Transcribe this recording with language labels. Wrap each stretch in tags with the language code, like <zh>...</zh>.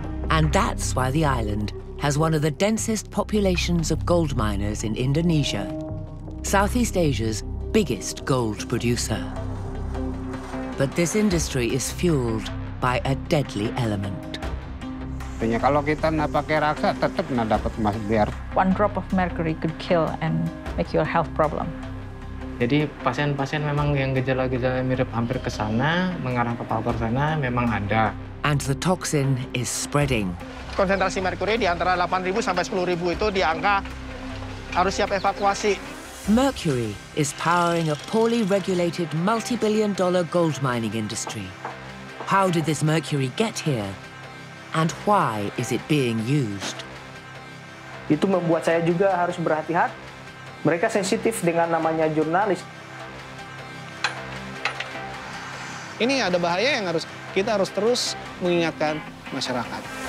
<en>And that's why the island has one of the densest populations of gold miners in Indonesia, Southeast Asia's biggest gold producer. But this industry is fueled by a deadly element.</en> <id>Kalau kita nggak pakai raksa, tetap nggak dapat emas biar.</id> <en>One drop of mercury could kill and make you a health problem.</en> <id>Jadi pasien-pasien memang yang gejala-gejala mirip hampir ke sana, mengarah ke Papua sana memang ada.</id> <en>And the toxin is spreading.</en> <id>Konsentrasi merkuri di antara 8.000 sampai 10.000 itu di angka harus siap evakuasi.</id> <en>Mercury is powering a poorly regulated multi-billion-dollar gold mining industry. How did this mercury get here? And why is it being used?</en> <id>Itu membuat saya juga harus berhati-hati. Mereka sensitif dengan namanya jurnalis. Ini ada bahaya yang kita harus terus mengingatkan masyarakat.</id>